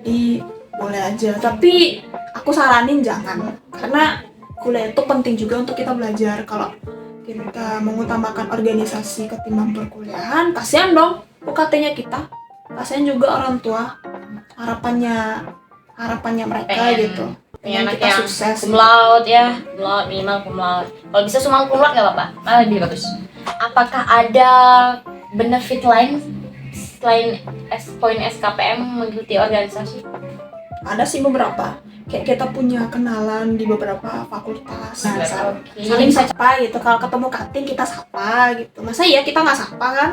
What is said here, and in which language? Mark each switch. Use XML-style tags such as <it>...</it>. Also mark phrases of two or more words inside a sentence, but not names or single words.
<id>Jadi boleh aja, tapi aku saranin jangan, karena kuliah itu penting juga untuk kita belajar. Kalau kita mengutamakan organisasi ketimbang perkuliahan, kasihan dong UKT-nya kita, kasihan juga orang tua, harapannya mereka Pengen gitu. punya anak kita yang sukses.</id> <la>cum laude ya, cum laude, minimal cum laude.</la> <id>Kalau bisa</id> <la>summa cum laude</la> <id>nggak apa-apa, malah lebih bagus. Apakah ada benefit lain selain poin SKPM mengikuti organisasi? Ada sih beberapa, kayak kita punya kenalan di beberapa fakultas. Nah, Oke. saling sapa gitu. Kalau ketemu cutting kita sapa gitu. Masa iya kita nggak sapa kan?</id>